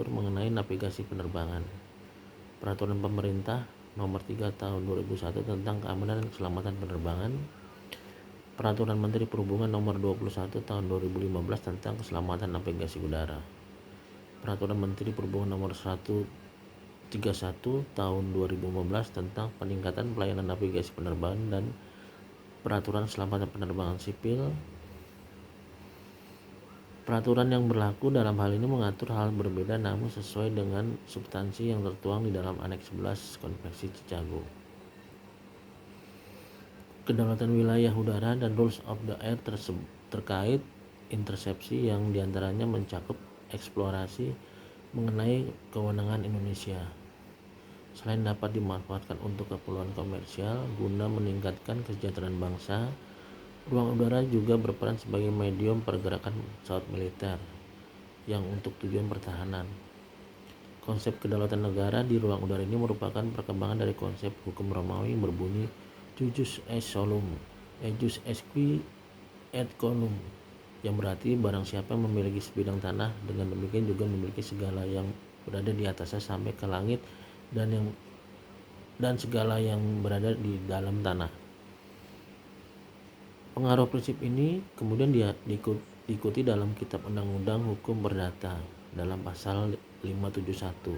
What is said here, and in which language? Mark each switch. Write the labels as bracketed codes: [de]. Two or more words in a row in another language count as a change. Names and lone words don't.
[id] mengenai navigasi penerbangan, Peraturan Pemerintah Nomor 3 Tahun 2001 tentang keamanan dan keselamatan penerbangan, Peraturan Menteri Perhubungan Nomor 21 Tahun 2015 tentang keselamatan navigasi udara, Peraturan Menteri Perhubungan Nomor 131 Tahun 2015 tentang peningkatan pelayanan navigasi penerbangan, dan Peraturan Keselamatan Penerbangan Sipil. Peraturan yang berlaku dalam hal ini mengatur hal berbeda namun sesuai dengan substansi yang tertuang di dalam Aneks 11 Konvensi Chicago. Kedaulatan wilayah udara dan [en] rules of the air [id] terkait intersepsi yang diantaranya mencakup eksplorasi mengenai kewenangan Indonesia. Selain dapat dimanfaatkan untuk keperluan komersial guna meningkatkan kesejahteraan bangsa, ruang udara juga berperan sebagai medium pergerakan pesawat militer yang untuk tujuan pertahanan. Konsep kedaulatan negara di ruang udara ini merupakan perkembangan dari konsep hukum Romawi yang berbunyi [la] jus est solum, jus est qui et colum, [id] yang berarti barang siapa memiliki sebidang tanah, dengan demikian juga memiliki segala yang berada di atasnya sampai ke langit dan segala yang berada di dalam tanah. Pengaruh prinsip ini kemudian diikuti dalam Kitab Undang-Undang Hukum Perdata dalam pasal 571.